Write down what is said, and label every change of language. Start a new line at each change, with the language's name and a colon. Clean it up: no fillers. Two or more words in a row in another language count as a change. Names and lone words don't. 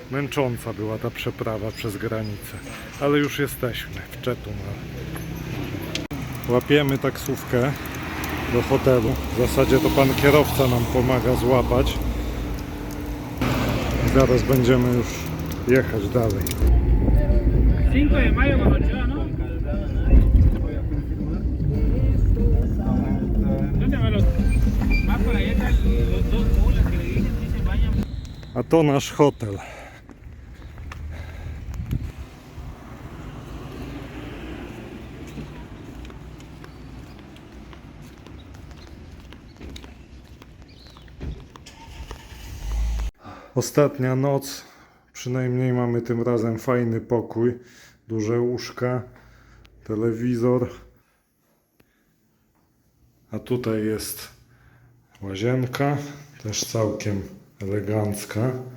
Polish: Męcząca była ta przeprawa przez granicę, ale już jesteśmy w Chetumal. Łapiemy taksówkę do hotelu. W zasadzie to pan kierowca nam pomaga złapać. I zaraz będziemy już jechać dalej.
Spanish: 5 de mayo con 8, ¿no? ¿Dónde va los? Más por allá están los dos mulas que le dije que se vayan.
Polish: A to nasz hotel. Ostatnia noc, przynajmniej mamy tym razem fajny pokój, duże łóżka, telewizor, a tutaj jest łazienka, też całkiem elegancka.